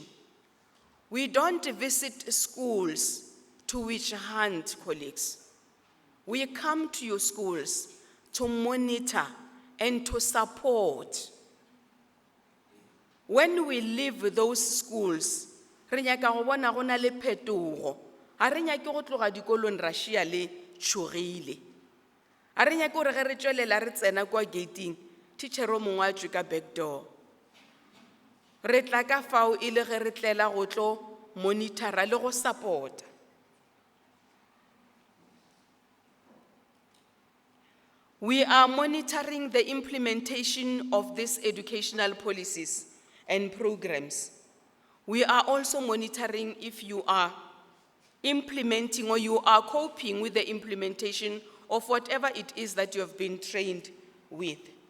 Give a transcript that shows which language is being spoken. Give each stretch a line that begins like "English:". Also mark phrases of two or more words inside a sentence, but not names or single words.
English: We don't visit schools to witch hunt, colleagues. We come to your schools to monitor and to support. When we leave those schools,
Northern Sotho: re nyaka go bona go na le phetogo. Ha re nyake go tloga dikolong ra shia le tshogile. Ha re nyake gore ge re tswelela re tsena kwa gating, teacher o mongwe a tswe ka
English: back door.
Northern Sotho: Re tla ka fao e le ge re tlela go tlo monitora le go support.
English: We are monitoring the implementation of these educational policies and programs. We are also monitoring if you are implementing or you are coping with the implementation of whatever it is that you have been trained with.